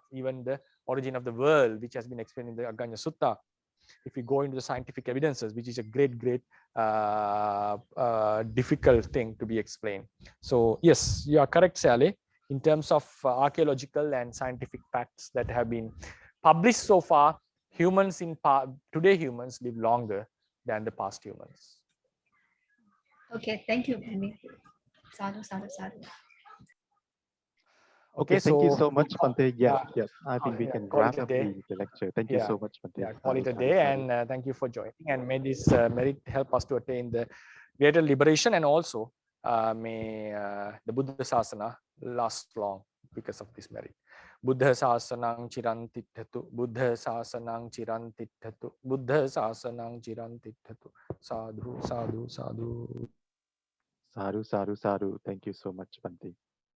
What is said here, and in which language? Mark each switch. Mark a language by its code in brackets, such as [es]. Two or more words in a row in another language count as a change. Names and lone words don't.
[en] Even the origin of the world, which has been explained in the Aganya Sutta, if we go into the scientific evidences, which is a great difficult thing to be explained. So yes, you are correct, Sally, in terms of archaeological and scientific facts that have been published so far. Humans today humans live longer than the past humans. Okay, thank you, [pi] Bhante. Sadhu, sadhu, sadhu. [en] Okay, thank you so much, Bhante. Yeah, yeah. I think we can Call it wrap a up day. the lecture. Thank you so much, Bhante. Yeah, call it a Sadhu, day, sadhu. and thank you for joining. And may this merit help us to attain the greater liberation, and also may the Buddha Sasana last long because of this merit. [pi] Buddha Sasanang Chirantithatu, Buddha Sasanang Chirantithatu, Buddha Sasanang Chirantithatu. Sadhu, sadhu, sadhu. Sadhu, sadhu, sadhu. [en] Thank you so much, Bhante.